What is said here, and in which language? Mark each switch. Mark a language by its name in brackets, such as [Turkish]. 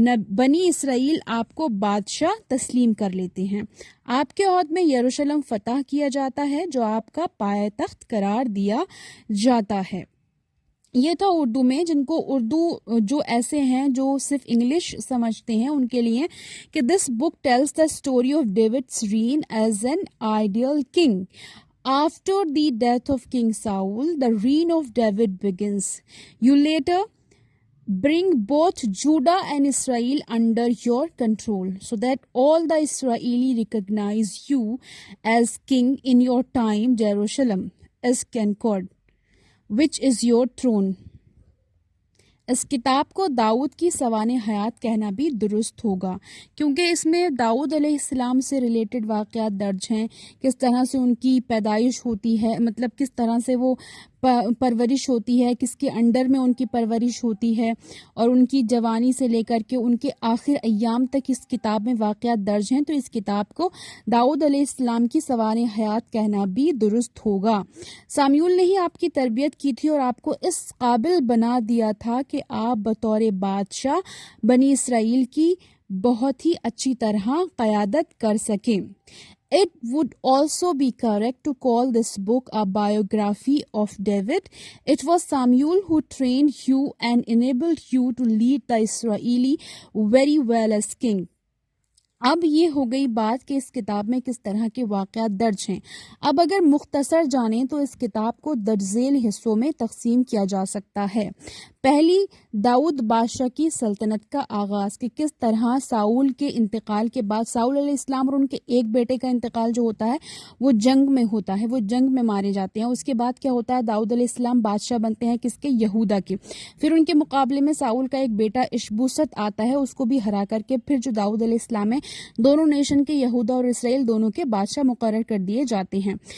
[Urdu] بنی اسرائیل آپ کو بادشاہ تسلیم کر لیتے ہیں۔ آپ کے عہد میں یروشلم فتح کیا جاتا ہے جو آپ کا پایہ تخت قرار دیا جاتا ہے۔ یہ تھا اردو میں، جن کو اردو جو ایسے ہیں جو صرف انگلش سمجھتے ہیں ان کے لیے، کہ [English] This book tells the story of David's reign as an ideal king. After the death of King Saul, the reign of David begins. You later bring both Judah and Israel under your control, so that all the Israeli recognize you as king in your time. Jerusalem is conquered, which is your throne. [Urdu] اس کتاب کو داؤد کی سوانح حیات کہنا بھی درست ہوگا، کیونکہ اس میں داؤد علیہ السلام سے ریلیٹڈ واقعات درج ہیں، کس طرح سے ان کی پیدائش ہوتی ہے، مطلب کس طرح سے وہ پرورش ہوتی ہے، کس کے انڈر میں ان کی پرورش ہوتی ہے، اور ان کی جوانی سے لے کر کے ان کے آخر ایام تک اس کتاب میں واقعات درج ہیں، تو اس کتاب کو داؤد علیہ السلام کی سوانح حیات کہنا بھی درست ہوگا۔ ساموئیل نے ہی آپ کی تربیت کی تھی اور آپ کو اس قابل بنا دیا تھا کہ آپ بطور بادشاہ بنی اسرائیل کی بہت ہی اچھی طرح قیادت کر سکیں۔ [English] It would also be correct to call this book a biography of David. It was Samuel who trained you and enabled you to lead the Israeli very well as king. [Urdu] اب یہ ہو گئی بات کہ اس کتاب میں کس طرح کے واقعات درج ہیں۔ اب اگر مختصر جانیں تو اس کتاب کو درج ذیل حصوں میں تقسیم کیا جا سکتا ہے۔ پہلی، داؤد بادشاہ کی سلطنت کا آغاز، کہ کس طرح ساؤل کے انتقال کے بعد ساؤل علیہ السلام اور ان کے ایک بیٹے کا انتقال جو ہوتا ہے وہ جنگ میں ہوتا ہے، وہ جنگ میں مارے جاتے ہیں۔ اس کے بعد کیا ہوتا ہے، داؤد علیہ السلام بادشاہ بنتے ہیں کس کے، یہودا کے۔ پھر ان کے مقابلے میں ساؤل کا ایک بیٹا اشبوست آتا ہے، اس کو بھی ہرا کر کے پھر جو داؤد علیہ السلام ہے دونوں نیشن کے، یہودا اور اسرائیل دونوں کے بادشاہ مقرر کر دیے جاتے ہیں۔